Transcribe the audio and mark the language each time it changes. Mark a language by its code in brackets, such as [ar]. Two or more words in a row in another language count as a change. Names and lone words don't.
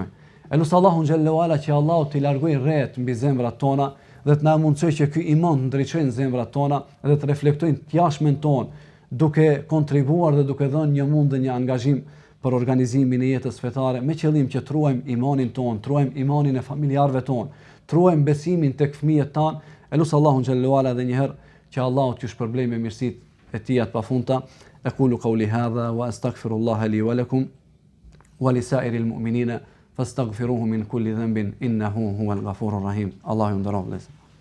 [sq] Elus Allahun [ar] جل وعلا [sq] që Allahu t'i largojë rreth mbi zemrat tona dhe të na mundsoj që ky iman të ndriçojë zemrat tona dhe të reflektojnë të jashtmen ton, duke kontribuar dhe duke dhënë një mund dhe një angazhim për organizimin e jetës fetare, me qëllim që të ruajmë imanin ton, të ruajmë imanin e familjarëve ton, të ruajmë besimin tek fëmijët tan. Elus Allahun [ar] جل وعلا [sq] dhe një herë që Allahu t'ju shpërblej me mirësitë e tij të pafundta. [ar] أقول قولي هذا وأستغفر الله لي ولكم ولسائر المؤمنين فاستغفروه من كل ذنب إنه هو الغفور الرحيم. الله يندرهم.